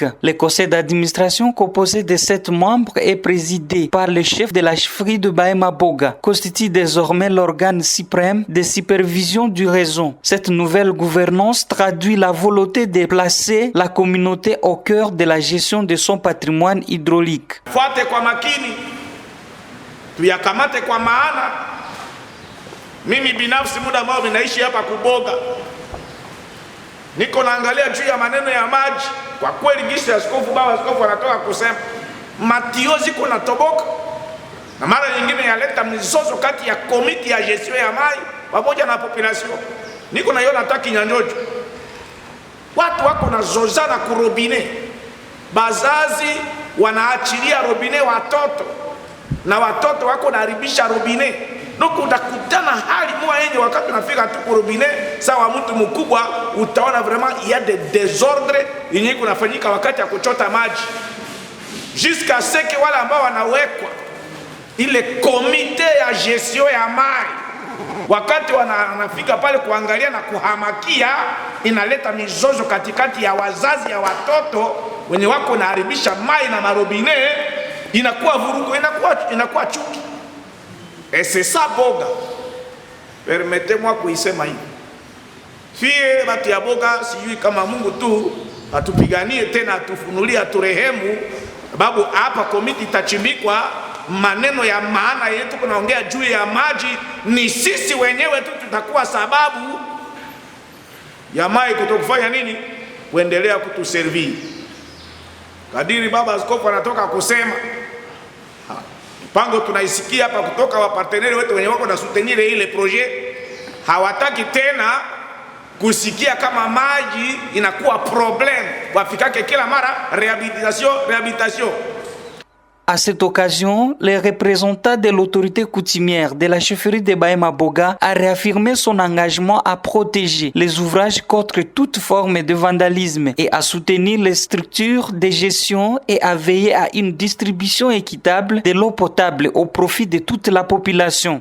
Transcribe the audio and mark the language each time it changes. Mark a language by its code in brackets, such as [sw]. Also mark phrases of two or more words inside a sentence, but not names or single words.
[fr] Le conseil d'administration composé de 7 membres est présidé par le chef de la chefferie de Bahema Boga, constitue désormais l'organe suprême de supervision du réseau. Cette nouvelle gouvernance traduit la volonté de placer la communauté au cœur de la gestion de son patrimoine hydraulique. [sw] Fuate kwa makini, tuyakamate kwa maana. Mimi binafsi muda ambao ninaishi hapa Kuboga, niko naangalia juu ya maneno ya maji. Kwa kweli gisi baba askofu anatoka kusema matio ziko na toboka, na mara nyingine yaleta mizozo kati ya komiti ya gestion ya maji pamoja na population. Niko na yona taki nyanjojo, watu wako na zozana ku robine, bazazi wanaachilia robine watoto, na watoto wako naharibisha robine. Donc utakutana hali moja yenye wakati unafika tu kwa robinet sawa mtu mkubwa, utaona [fr] vraiment il y a des désordres [sw] yenye kunafanyika wakati ya kuchota maji, [fr] jusqu'à ce que [sw] wale ambao wanawekwa ile komite ya gestion ya maji, wakati wanafika pale kuangalia na kuhamakia, inaleta mizozo katikati ya wazazi ya watoto wenye wako naharibisha maji na marobine, inakuwa vurugu, inakuwa chuki. [fr] Et c'est ça Boga. Permettez-moi [sw] kuisema hivi. Fie batu ya Boga, sijui kama Mungu tu atupiganie tena, atufunulie, aturehemu, sababu hapa komiti itachimbikwa. Maneno ya maana yetu kunaongea juu ya maji, ni sisi wenyewe tu tutakuwa sababu ya mai kutokufanya nini, kuendelea kutuservir. Kadiri baba askofu anatoka kusema, pango tunaisikia hapa kutoka wa partenaire wetu wenye wako na soutenir ile projet, hawataki tena kusikia kama maji inakuwa problem, wafikake kila mara réhabilitation. [fr] À cette occasion, le représentant de l'autorité coutumière de la chefferie de Bahema Boga a réaffirmé son engagement à protéger les ouvrages contre toute forme de vandalisme et à soutenir les structures de gestion et à veiller à une distribution équitable de l'eau potable au profit de toute la population.